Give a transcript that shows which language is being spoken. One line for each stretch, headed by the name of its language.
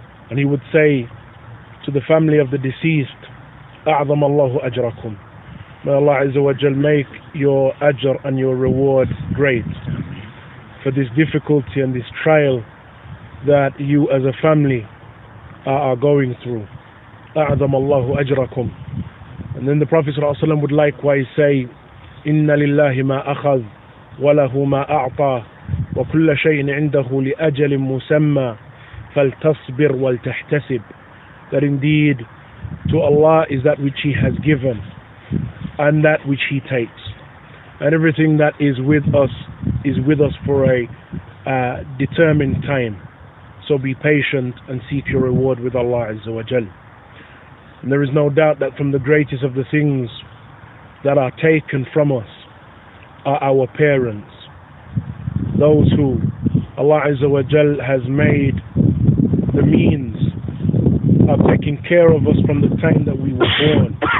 English: And he would say to the family of the deceased,
Arabic: أعظم الله أجركم.
English: May Allah Azza wa Jal make your ajr and your reward great for this difficulty and this trial that you as a family are going through.
Arabic: أعظم الله أجركم.
English: And then the Prophet ﷺ would likewise say,
Arabic: إن لله ما أخذ وله ما أعطى وكل شيء عنده لأجل مسمى فلتصبر ولتحتسب.
English: That indeed to Allah is that which He has given and that which He takes, and everything that is with us for a determined time. So be patient and seek your reward with Allah Azza wa Jal. And there is no doubt that from the greatest of the things that are taken from us are our parents, those who Allah Azza wa Jal has made the means of taking care of us from the time that we were born.